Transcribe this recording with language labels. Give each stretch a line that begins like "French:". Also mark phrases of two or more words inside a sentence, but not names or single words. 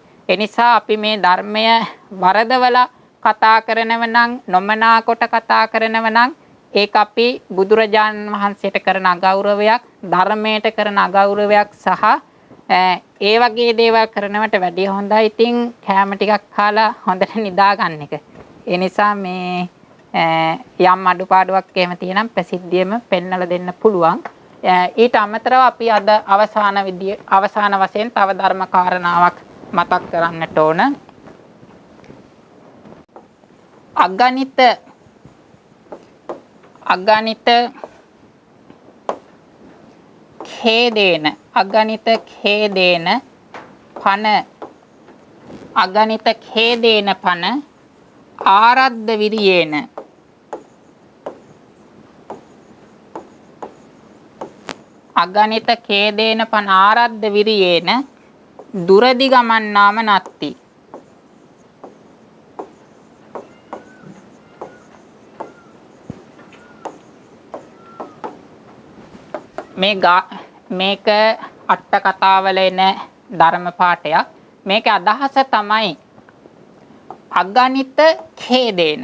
Sinhala: ඒ නිසා අපි මේ ධර්මය වරදවලා කතා කරනව නම් නොමනා කොට කතා කරනව නම් ඒක අපි බුදුරජාණන් වහන්සේට කරන අගෞරවයක්, ධර්මයට කරන අගෞරවයක් සහ ඒ වගේ දේවල් කරනවට වැඩිය හොඳයි ඉතින් කැම ටිකක් කාලා හොඳට නිදා ගන්න එක. ඒ නිසා මේ යම් අඩුපාඩුවක් එහෙම තියෙනම් ප්‍රසිද්ධියම පෙන්වලා දෙන්න පුළුවන්. ඊට අමතරව අපි අද අවසාන වශයෙන් තව ධර්ම කාරණාවක් මතක් කරන්නට ඕන.
Pali: අගණිත ඛේදේන පන ආරද්ධ විරියේන අගණිත ඛේදේන පන ආරද්ධ විරියේන දුරදි ගමන්නාම නත්ති.
Sinhala: මේක අට කතාවල එන ධර්ම පාඨයක්. මේක අදහස තමයි
Pali: අගණිත ඛේදේන.